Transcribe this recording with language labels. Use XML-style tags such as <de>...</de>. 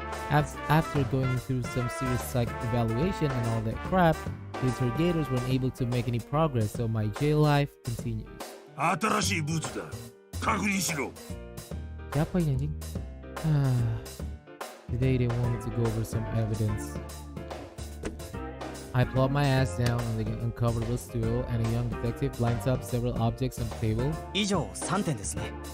<en>After going through some serious psych evaluation and all that crap, the interrogators weren't able to make any progress, so my jail life continues.</en> <ja>新しいブーツだ確認しろ</ja> <id>Siapa ini anjing?</id> <en>Today they wanted to go over some evidence. I plop my ass down on the uncomfortable stool, and a young detective lines up several objects on the table.</en> <ja>以上3点ですね</ja>